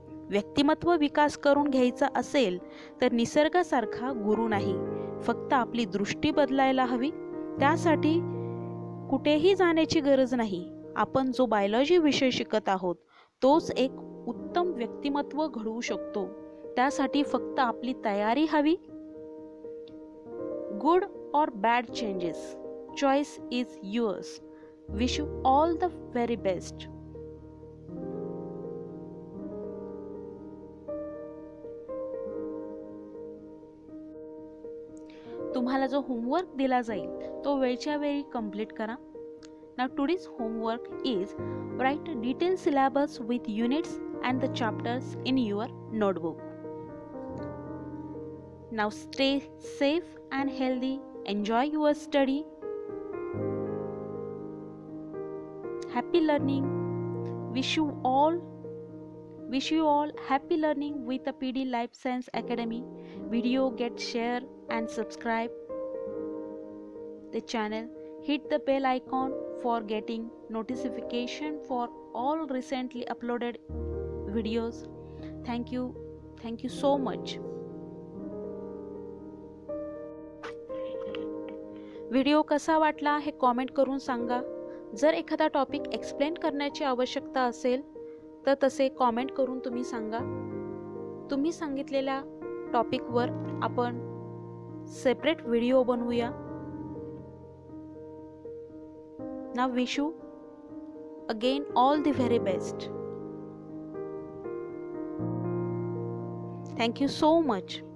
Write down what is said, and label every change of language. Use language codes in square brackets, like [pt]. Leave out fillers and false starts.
[mr] व्यक्तिमत्व विकास करून घ्यायचा असेल तर निसर्गासारखा गुरु नाही, फक्त आपली दृष्टी बदलायला हवी. त्यासाठी कुठेही जाण्याची गरज नाही. आपण जो बायोलॉजी विषय शिकत आहोत तोच एक उत्तम व्यक्तिमत्व घडवू शकतो. त्यासाठी फक्त आपली तयारी हवी. [en] Good or bad changes, choice is yours. Wish you all the very best. [mr] तुम्हाला जो होमवर्क दिला जाईल तो वेळच्या वेळी कंप्लीट करा. [en] Now today's homework is write a detailed syllabus with units and the chapters in your notebook. Now stay safe and healthy. Enjoy your study. Happy learning. Wish you all happy learning with the PD Life Science Academy. Video get share and subscribe the channel. Hit the bell icon for getting notification for all recently uploaded videos. Thank you so much. [mr] Video कसा वाटला हे comment करून सांगा. जर एखादा topic explain करण्याची आवश्यकता असेल तर तसे कॉमेंट करून तुम्ही सांगा. तुम्ही सांगितलेल्या टॉपिकवर आपण सेपरेट व्हिडिओ बनवूया. [en] Now wish you again all the very best. Thank you so much.